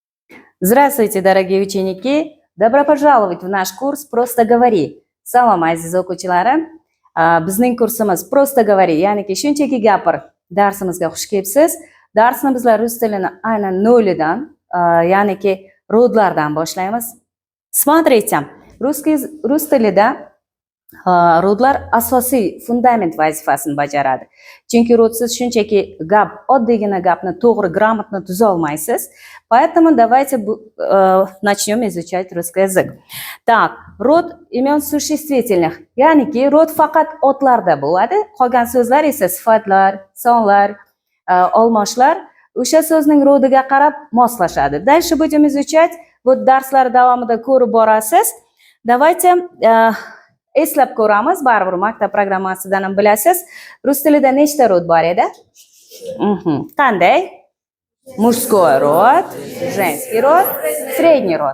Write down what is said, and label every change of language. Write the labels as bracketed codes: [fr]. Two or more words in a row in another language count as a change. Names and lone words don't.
[ru] Здравствуйте, дорогие ученики! Добро пожаловать в наш курс «Просто говори». [uz] Salom, aziz o'quvchilarim. Bizning kursimiz «Просто говори», ya'niki shunchaki gapir darsimizga xush kelibsiz. Darsni bizlar rus tilini aynan nolidan, ya'niki rodlardan boshlaymiz. Смотрите, rus tilida rodlar asosiy fundament vazifasini bajaradi. Chunki rodsiz shunchaki oddiygina gapni to'g'ri, gрамотно tuza olmaysiz. [ru] Поэтому давайте начнем изучать русский язык. Так, род имен существительных, [uz] ya'niki rod faqat otlarda bo'ladi. Qolgan so'zlar esa sifatlar, sonlar, olmoshlar o'sha so'zning rodiga qarab moslashadi. [ru] Дальше будем изучать. [uz] Bu darslar davomida ko'rib borasiz. Давайте eslab ko'ramiz, baribir maktab programmasidan ham bilasiz. Rus tilida nechta rod bor edi? Qanday? [ru] Мужской род, женский род, средний род.